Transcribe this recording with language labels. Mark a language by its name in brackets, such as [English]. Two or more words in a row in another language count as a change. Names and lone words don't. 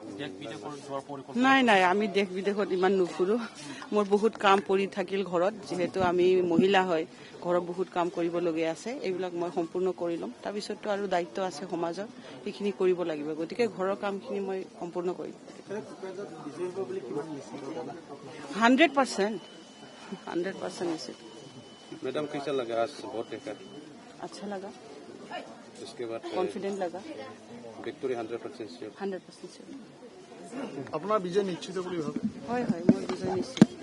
[Assamese] নাই নাই আমি দেশ বিদেশত ইমান নুফুৰো মোৰ বহুত কাম পৰি থাকিল ঘৰত যিহেতু আমি মহিলা হয় ঘৰত বহুত কাম কৰিবলগীয়া আছে এইবিলাক মই সম্পূৰ্ণ কৰি ল'ম তাৰপিছততো আৰু দায়িত্ব আছে সমাজৰ সেইখিনি কৰিব লাগিব গতিকে ঘৰৰ কামখিনি মই সম্পূৰ্ণ কৰিম 100% निश्चित [Hindi] मैडम कैसा लगा आज वोट देकर अच्छा लगा उसके बाद कॉन्फिडेंट लगा [English] victory 100% sure 100% sure [Assamese] আপোনাৰ বিজয় নিশ্চিত বুলি ভাবে হয় হয় মোৰ বিজয় নিশ্চিত